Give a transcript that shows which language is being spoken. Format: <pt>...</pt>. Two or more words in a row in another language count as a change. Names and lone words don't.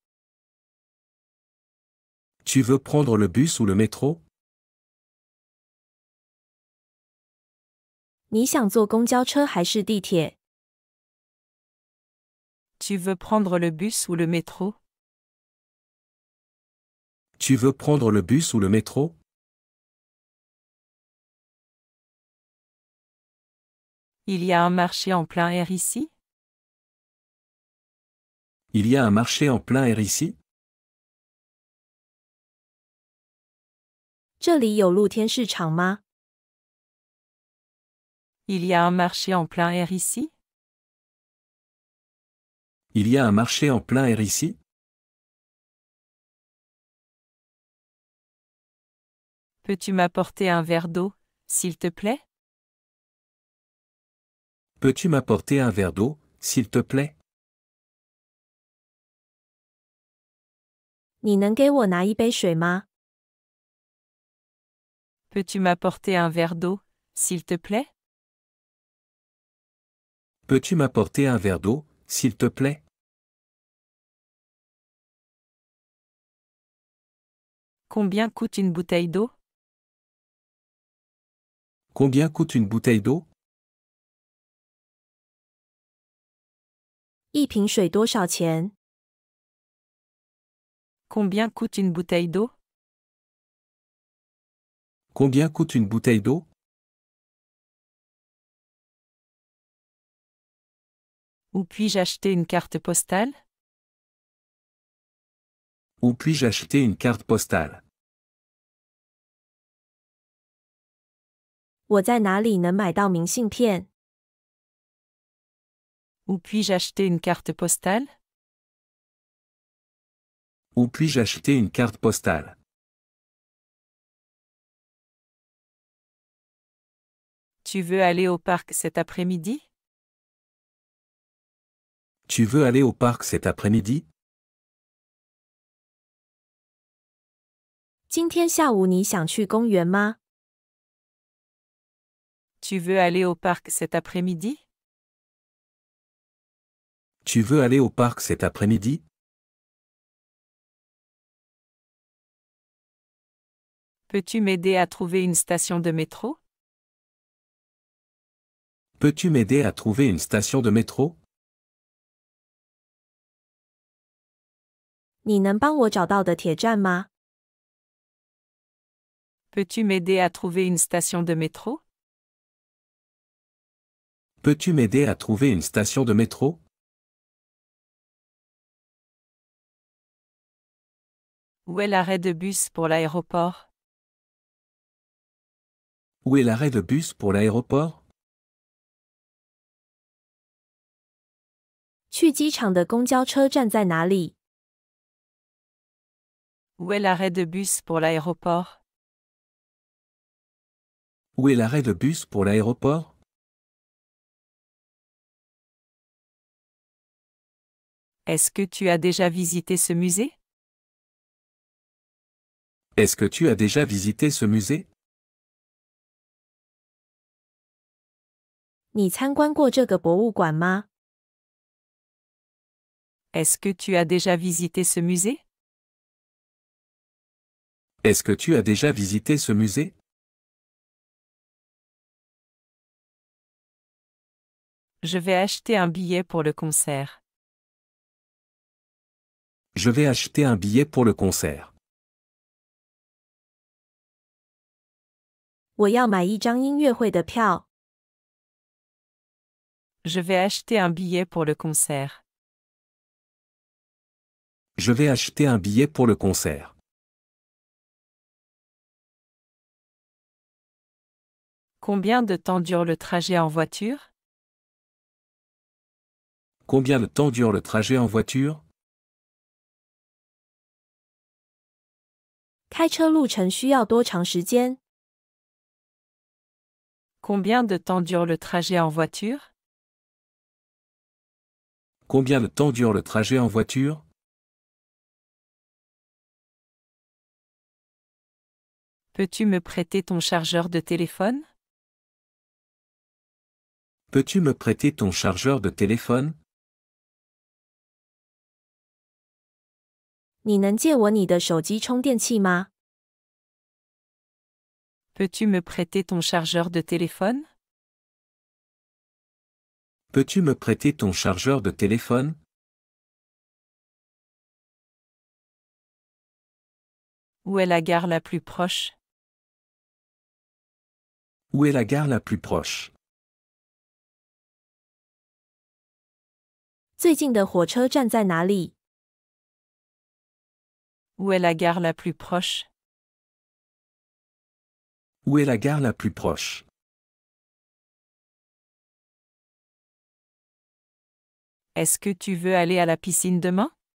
<fr>Tu veux prendre le bus ou le métro?</fr> <zh>你想坐公交车还是地铁？</zh> <fr>Tu veux prendre le bus ou le métro? Tu veux prendre le bus ou le métro? Il y a un marché en plein air ici? Il y a un marché en plein air ici?</fr> <zh>这里有露天市场吗？</zh> <fr>Il y a un marché en plein air ici? Il y a un marché en plein air ici? Peux-tu m'apporter un verre d'eau, s'il te plaît? Peux-tu m'apporter un verre d'eau, s'il te plaît?</fr> <zh>你能给我拿一杯水吗？</zh> <fr>Peux-tu m'apporter un verre d'eau, s'il te plaît? Peux-tu m'apporter un verre d'eau, s'il te plaît? Combien coûte une bouteille d'eau? Combien coûte une bouteille d'eau?</fr> <zh>一瓶水多少钱？</zh> <fr>Combien coûte une bouteille d'eau? Combien coûte une bouteille d'eau? Où puis-je acheter une carte postale? Où puis-je acheter une carte postale?</fr> <zh>我在哪里能买到明信片？</zh> <fr>Où puis-je acheter une carte postale? Où puis-je acheter une carte postale? Tu veux aller au parc cet après-midi? Tu veux aller au parc cet après-midi?</fr> <zh>今天下午你想去公园吗？</zh> <fr>Tu veux aller au parc cet après-midi? Tu veux aller au parc cet après-midi? Peux-tu m'aider à trouver une station de métro? Peux-tu m'aider à trouver une station de métro?</fr> <zh>你能帮我找到的铁站吗？</zh> <fr>Peux-tu m'aider à trouver une station de métro? Peux-tu m'aider à trouver une station de métro? Où est l'arrêt de bus pour l'aéroport? Où est l'arrêt de bus pour l'aéroport?</fr> <zh>去机场的公交车站在哪里？</zh> <fr>Où est l'arrêt de bus pour l'aéroport? Où est l'arrêt de bus pour l'aéroport? Est-ce que tu as déjà visité ce musée? Est-ce que tu as déjà visité ce musée?</fr> <zh>你参观过这个博物馆吗？</zh> <fr>Est-ce que tu as déjà visité ce musée? Est-ce que tu as déjà visité ce musée? Je vais acheter un billet pour le concert. Je vais acheter un billet pour le concert.</fr> <zh>我要买一张音乐会的票。</zh> <fr>Je vais acheter un billet pour le concert. Je vais acheter un billet pour le concert. Combien de temps dure le trajet en voiture? Combien de temps dure le trajet en voiture?</fr> <zh>开车路程需要多长时间？</zh> <fr>Combien de temps dure le trajet en voiture? Combien de temps dure le trajet en voiture? Peux-tu me prêter ton chargeur de téléphone? Peux-tu me prêter ton chargeur de téléphone?</fr> <zh>你能借我你的手机充电器吗？</zh> <fr>Peux-tu me prêter ton chargeur de téléphone? Peux-tu me prêter ton chargeur de téléphone? Où est la gare la plus proche? Où est la gare la plus proche?</fr> <zh>最近的火车站在哪里？</zh> <fr>Où est la gare la plus proche? Où est la gare la plus proche? Est-ce que tu veux aller à la piscine demain?</fr>